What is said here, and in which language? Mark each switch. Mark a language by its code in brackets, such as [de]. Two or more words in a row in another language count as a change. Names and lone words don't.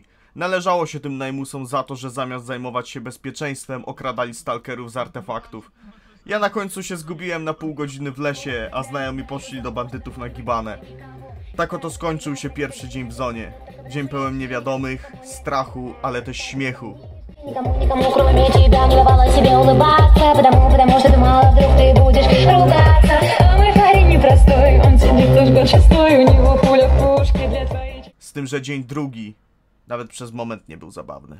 [pl] Należało się tym najmusom za to, że zamiast zajmować się bezpieczeństwem, okradali stalkerów z artefaktów. Ja na końcu się zgubiłem na pół godziny w lesie, a znajomi poszli do bandytów na gibanę. Tak oto skończył się pierwszy dzień w zonie. Dzień pełen niewiadomych, strachu, ale też śmiechu. [ru] Никому кроме тебя не давала себе улыбаться, потому что думала, вдруг ты будешь ругаться. А мой парень непростой, он сидит уж год шестой, у него пуля в пушке для твоей. [pl] Z tym, że dzień drugi nawet przez moment nie był zabawny.